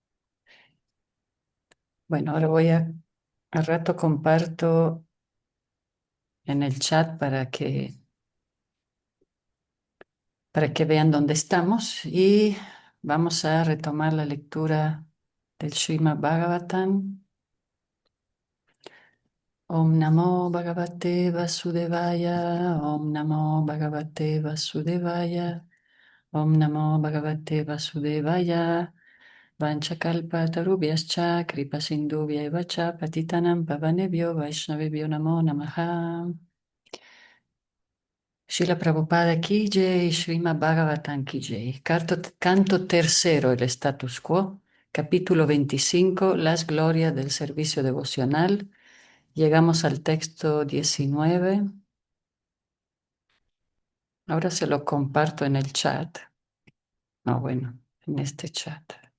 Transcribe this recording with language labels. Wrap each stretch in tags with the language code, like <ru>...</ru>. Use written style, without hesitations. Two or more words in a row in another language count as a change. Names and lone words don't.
<es>Bueno, ahora al rato comparto en el chat para que vean dónde estamos y vamos a retomar la lectura del Srimad Bhagavatam.</es> <sa>ॐ नमो भगवते वासुदेवाय, ॐ नमो भगवते वासुदेवाय, ॐ नमो भगवते वासुदेवाय, वाञ्छाकल्पतरुभ्यश्च, कृपासिन्धुभ्य च पतितानां पावनेभ्यो वैष्णवेभ्यो नमो नमः.</sa> <hi>श्रील प्रभुपाद की जय, श्रीमद् भागवतम् की जय.</hi> <es>Canto tercero, el</es> <la>status quo,</la> <es>capítulo 25, las glorias del servicio devocional. Llegamos al texto 19. Ahora se lo comparto en el chat. No, bueno, en este chat.</es>